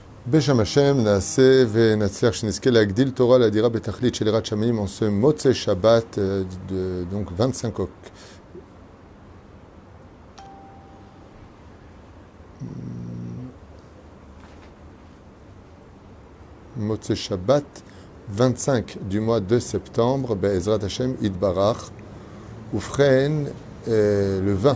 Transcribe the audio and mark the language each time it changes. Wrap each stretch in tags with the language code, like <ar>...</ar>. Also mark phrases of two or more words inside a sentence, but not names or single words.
<he>בשם השם, נעשה ונצליח שנזכה להגדיל תורה להדירה בתכלית של יראת שמיים</he> <fr>en ce Motzei Shabbat, donc 25</fr> <he>מוצאי שבת,</he> <fr>25 du mois de septembre,</fr> <he>בעזרת השם יתברך,</he> <fr>Oufren, le 20</fr>